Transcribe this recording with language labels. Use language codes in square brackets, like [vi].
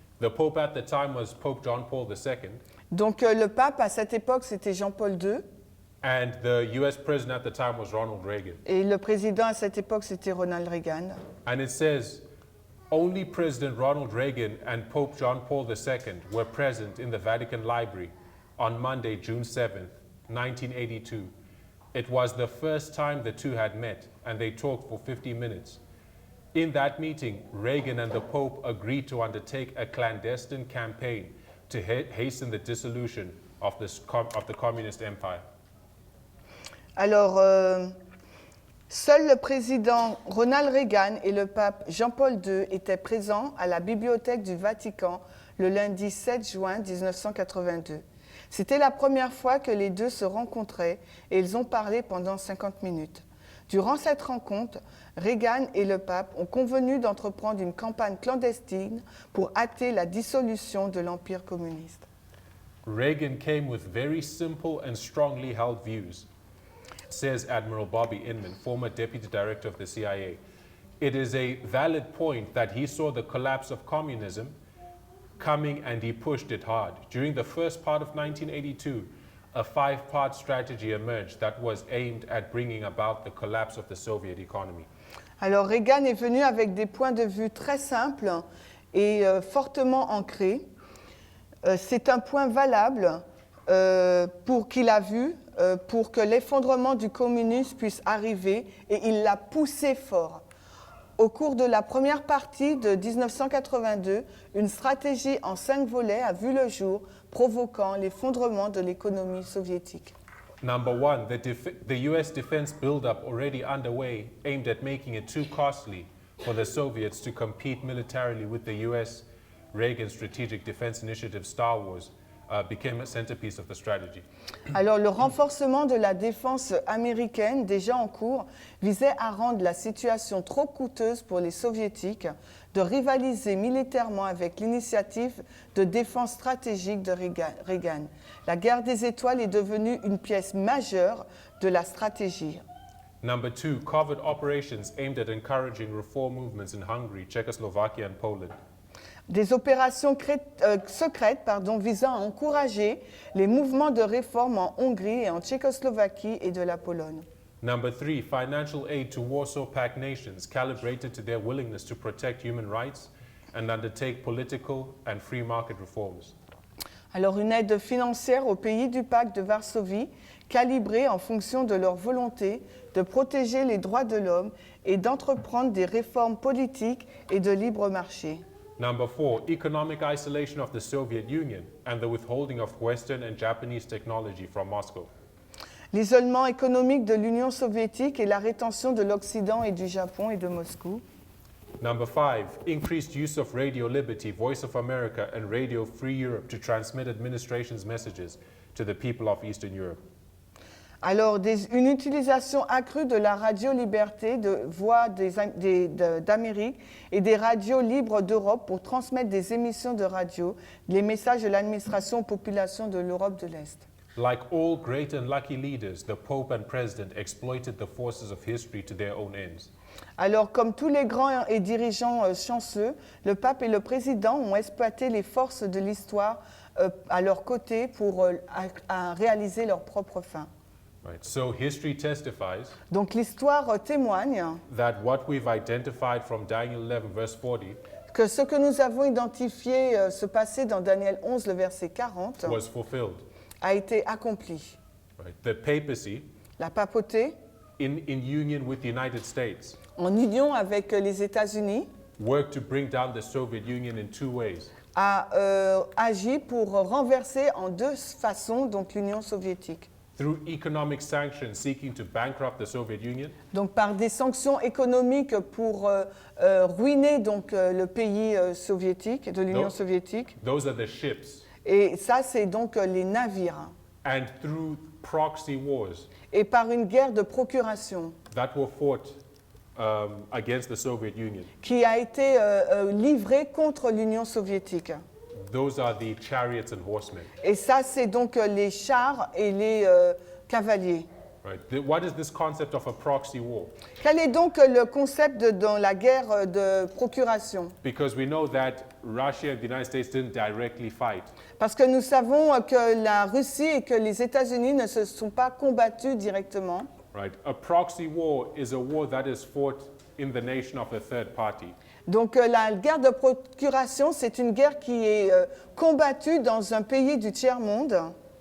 [en] The Pope at the time was Pope John Paul II, [fr] Donc le pape à cette époque c'était Jean-Paul II [en] and the US President at the time was Ronald Reagan. [fr] et le président à cette époque c'était Ronald Reagan. [en] And it says, only President Ronald Reagan and Pope John Paul II were present in the Vatican Library on Monday, June 7th, 1982. It was the first time the two had met, and they talked for 50 minutes. In that meeting, Reagan and the Pope agreed to undertake a clandestine campaign to hasten the dissolution of the communist empire. [fr] Alors, seul le président Ronald Reagan et le pape Jean-Paul II étaient présents à la bibliothèque du Vatican le lundi 7 juin 1982. C'était la première fois que les deux se rencontraient et ils ont parlé pendant 50 minutes. Durant cette rencontre, Reagan et le pape ont convenu d'entreprendre une campagne clandestine pour hâter la dissolution de l'Empire communiste. [en] Reagan came with very simple and strongly held views, says Admiral Bobby Inman, former deputy director of the CIA. It is a valid point that he saw the collapse of communism coming and he pushed it hard. During the first part of 1982, a five-part strategy emerged that was aimed at bringing about the collapse of the Soviet economy. [fr] Alors Reagan est venu avec des points de vue très simples et fortement ancrés. C'est un point valable pour qu'il a vu pour que l'effondrement du communisme puisse arriver et il l'a poussé fort. Au cours de la première partie de 1982, une stratégie en 5 volets a vu le jour, provoquant l'effondrement de l'économie soviétique. [en] Number one, the US defense buildup already underway aimed at making it too costly for the Soviets to compete militarily with the US Reagan Strategic Defense Initiative Star Wars became a centerpiece of the strategy. [fr] Alors le renforcement de la défense américaine déjà en cours visait à rendre la situation trop coûteuse pour les soviétiques de rivaliser militairement avec l'initiative de défense stratégique de Reagan. La guerre des étoiles est devenue une pièce majeure de la stratégie. [en] Number two, covert operations aimed at encouraging reform movements in Hungary, Czechoslovakia and Poland. [fr] Des opérations secrètes visant à encourager les mouvements de réforme en Hongrie et en Tchécoslovaquie et de la Pologne. [en] Number three, financial aid to Warsaw Pact nations calibrated to their willingness to protect human rights and undertake political and free market reforms. [fr] Alors une aide financière aux pays du pacte de Varsovie, calibrée en fonction de leur volonté de protéger les droits de l'homme et d'entreprendre des réformes politiques et de libre marché. [en] Number four, economic isolation of the Soviet Union and the withholding of Western and Japanese technology from Moscow. [fr] L'isolement économique de l'Union soviétique et la rétention de l'Occident et du Japon et de Moscou. [en] Number five, increased use of Radio Liberty, Voice of America, and Radio Free Europe to transmit administration's messages to the people of Eastern Europe. [fr] Alors, une utilisation accrue de la radio liberté, de Voix d'Amérique et des radios libres d'Europe pour transmettre des émissions de radio, les messages de l'administration aux populations de l'Europe de l'Est. [en] Like all great and lucky leaders, the Pope and President exploited the forces of history to their own ends. [fr] Alors, comme tous les grands et dirigeants chanceux, le pape et le président ont exploité les forces de l'histoire à leur côté pour à réaliser leurs propres fins. [en] Right. So history testifies [fr] Donc l'histoire témoigne [en] that what we've identified from Daniel 11 verse 40 [fr] que ce que nous avons identifié se passer dans Daniel 11, le verset 40, [en] was fulfilled. [fr] a été accompli. [en] Right. The papacy, [fr] La papauté, [en] in union with the United States, [fr] en union avec les États-Unis, [en] worked to bring down the Soviet Union in two ways. [fr] a agi pour renverser en deux façons donc l'Union soviétique. [en] Through economic sanctions seeking to bankrupt the Soviet Union, [fr] Donc par des sanctions économiques pour ruiner donc le pays soviétique, de l'Union Non. soviétique. [en] those are the ships, [fr] Et ça, c'est donc les navires. [en] and through proxy wars [fr] Et par une guerre de procuration [en] that were fought against the Soviet Union. [fr] qui a été livrée contre l'Union soviétique. [en] Those are the chariots and horsemen. [fr] Et ça, c'est donc les chars et les cavaliers. [en] Right? What is this concept of a proxy war? [fr] Quel est donc le concept dans la guerre de procuration? [en] Because we know that Russia and the United States didn't directly fight. [fr] Parce que nous savons que la Russie et que les États-Unis ne se sont pas combattus directement. [en] Right? A proxy war is a war that is fought in the nation of a third party. [fr] Donc la guerre de procuration, c'est une guerre qui est combattue dans un pays du tiers-monde.